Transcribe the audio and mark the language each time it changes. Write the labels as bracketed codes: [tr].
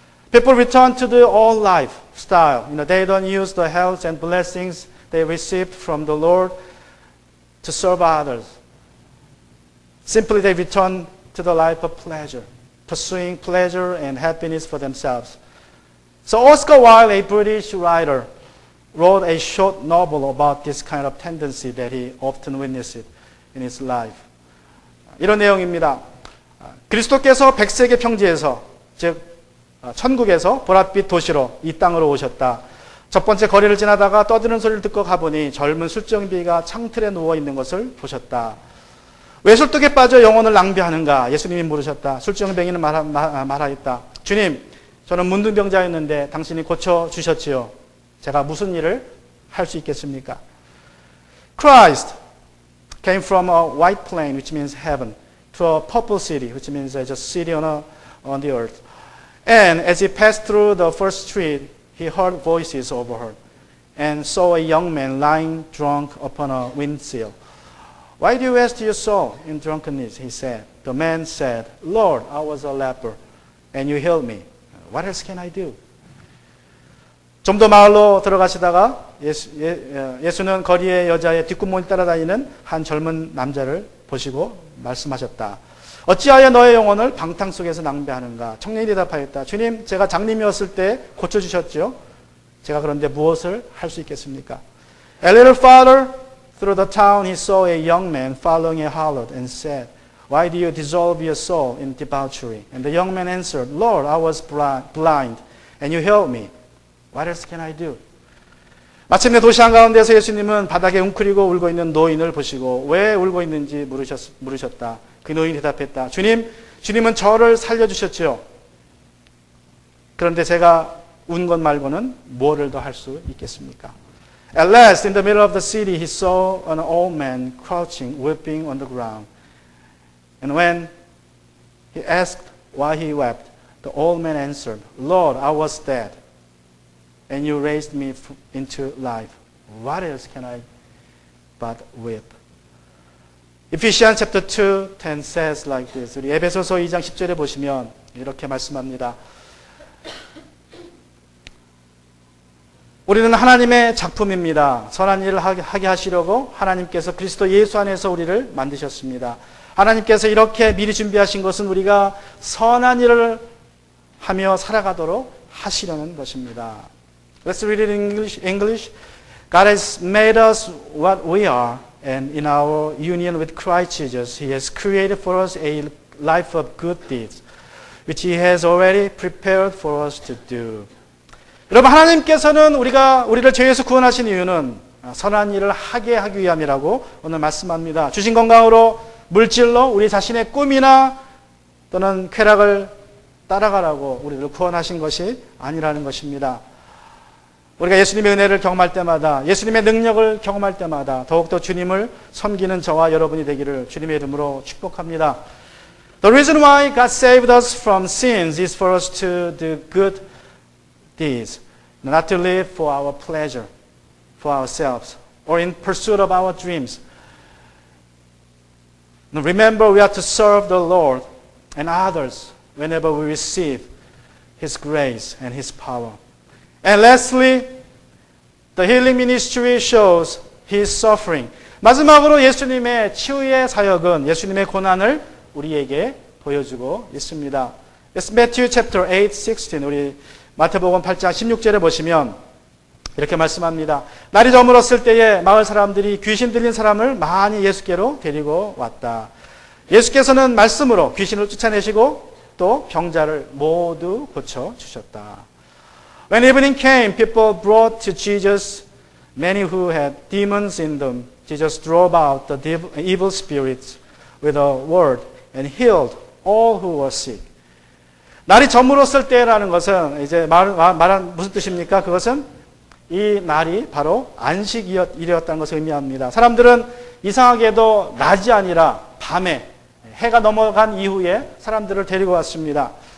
[en] People return to the old life style. They don't use the health and blessings they received from the Lord to serve others. Simply they return to the life of pleasure, pursuing pleasure and happiness for themselves. So Oscar Wilde, a British writer, wrote a short novel about this kind of tendency that he often witnessed in his life. [ko] 이런 내용입니다. 그리스도께서 백세기 평지에서, 즉 천국에서 보랏빛 도시로 이 땅으로 오셨다. 첫 번째 거리를 지나다가 떠드는 소리를 듣고 가보니 젊은 술정비가 창틀에 누워있는 것을 보셨다. 왜 술독에 빠져 영혼을 낭비하는가? 예수님이 물으셨다. 술정뱅이는 말하였다. 주님, 저는 문둥병자였는데 당신이 고쳐주셨지요. 제가 무슨 일을 할 수 있겠습니까? [en] Christ came from a white plain, which means heaven, to a purple city, which means a city on the earth. And as he passed through the first street, he heard voices overhead and saw a young man lying drunk upon a windsill. Why do you waste your soul in drunkenness? He said. The man said, Lord, I was a leper, and you healed me. What else can I do? [ko] 좀 더 마을로 들어가시다가 예수는 거리의 여자의 뒷구멍을 따라다니는 한 젊은 남자를 보시고 말씀하셨다. 어찌하여 너의 영혼을 방탕 속에서 낭비하는가? 청년이 대답하였다. 주님, 제가 장님이었을 때 고쳐주셨죠? 제가 그런데 무엇을 할 수 있겠습니까? [en] A little farther through the town he saw a young man following a harlot and said, Why do you dissolve your soul in debauchery? And the young man answered, Lord, I was blind, and you healed me. What else can I do? [ko] 마침내 도시 한가운데서 예수님은 바닥에 웅크리고 울고 있는 노인을 보시고 왜 울고 있는지 물으셨다. 그 노인이 대답했다. 주님은 저를 살려주셨지요. 그런데 제가 운 것 말고는 뭐를 더 할 수 있겠습니까? [en] At last, in the middle of the city, he saw an old man crouching, weeping on the ground. And when he asked why he wept, the old man answered, Lord, I was dead, and you raised me into life. What else can I but weep? Ephesians chapter 2:10 says like this. [ko] 우리 에베소서 2장 10절에 보시면 이렇게 말씀합니다. 우리는 하나님의 작품입니다. 선한 일을 하게 하시려고 하나님께서 그리스도 예수 안에서 우리를 만드셨습니다. 하나님께서 이렇게 미리 준비하신 것은 우리가 선한 일을 하며 살아가도록 하시려는 것입니다. [en] Let's read it in English. God has made us what we are, and in our union with Christ Jesus, He has created for us a life of good deeds, which He has already prepared for us to do. [ko] 여러분, 하나님께서는 우리를 죄에서 구원하신 이유는 선한 일을 하게 하기 위함이라고 오늘 말씀합니다. 주신 건강으로 물질로 우리 자신의 꿈이나 또는 쾌락을 따라가라고 우리를 구원하신 것이 아니라는 것입니다. 우리가 예수님의 은혜를 경험할 때마다, 예수님의 능력을 경험할 때마다 더욱더 주님을 섬기는 저와 여러분이 되기를 주님의 이름으로 축복합니다. [en] The reason why God saved us from sins is for us to do good deeds, not to live for our pleasure, for ourselves, or in pursuit of our dreams. Remember, we are to serve the Lord and others whenever we receive His grace and His power. And lastly, the healing ministry shows His suffering. [ko] 마지막으로 예수님의 치유의 사역은 예수님의 고난을 우리에게 보여주고 있습니다. [en] It's Matthew chapter 8, 16. [ko] 우리 마태복음 8장 16절에 보시면 이렇게 말씀합니다. 날이 저물었을 때에 마을 사람들이 귀신 들린 사람을 많이 예수께로 데리고 왔다. 예수께서는 말씀으로 귀신을 쫓아내시고 또 병자를 모두 고쳐주셨다. [en] When evening came, people brought to Jesus many who had demons in them. Jesus drove out the evil spirits with a word and healed all who were sick. [ko] 날이 저물었을 때라는 것은 이제 말한 무슨 뜻입니까? 그것은 이 날이 바로 안식일이었다는 것을 의미합니다. 사람들은 이상하게도 낮이 아니라 밤에 해가 넘어간 이후에 사람들을 데리고 왔습니다.